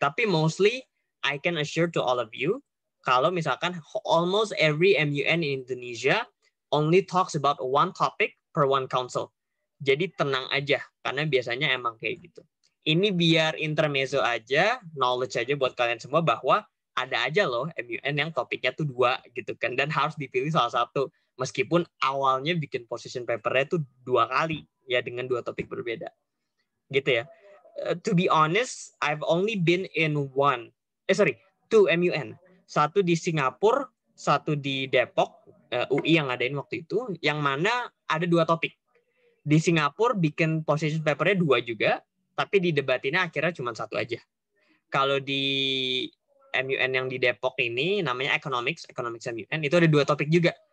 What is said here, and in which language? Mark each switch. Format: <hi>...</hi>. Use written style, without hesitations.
<en>Tapi mostly I can assure to all of you,</en> <id>kalau misalkan</id> <en>almost every MUN in Indonesia only talks about 1 topic per 1 council.</en> <id>Jadi tenang aja, karena biasanya emang kayak gitu. Ini biar intermezzo aja, knowledge aja buat kalian semua bahwa ada aja loh MUN yang topiknya tuh 2 gitu kan, dan harus dipilih salah satu. Meskipun awalnya bikin position paper-nya tuh 2 kali ya, dengan 2 topik berbeda. Gitu ya.</id> <en>To be honest, I've only been in 2 MUN.</en> <id>Satu di Singapura, satu di Depok, UI yang ngadain waktu itu, yang mana ada 2 topik. Di Singapura bikin position paper-nya 2 juga, tapi didebatinnya akhirnya cuma satu aja. Kalau di MUN yang di Depok ini namanya Economics MUN, itu ada 2 topik juga.</id>